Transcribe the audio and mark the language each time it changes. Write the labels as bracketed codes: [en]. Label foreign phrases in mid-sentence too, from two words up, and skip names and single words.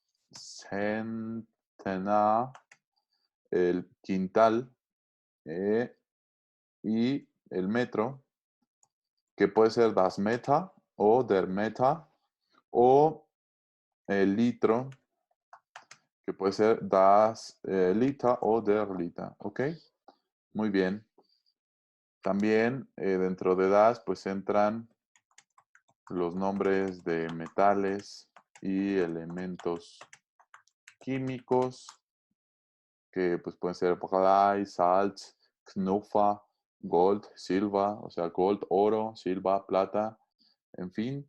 [es] Centenar, el quintal, y el metro, que puede ser [de] das Meter [es] o [de] der Meter, [es] o el litro, que puede ser [de] das Liter [es] o [de] der Liter, [es] ¿ok? Muy bien. También dentro de das, pues entran los nombres de metales y elementos químicos, que pues pueden ser [de] Blei, Salz, Knupfer, Gold, [es] Silva, o sea, Gold, oro, Silva, plata, en fin.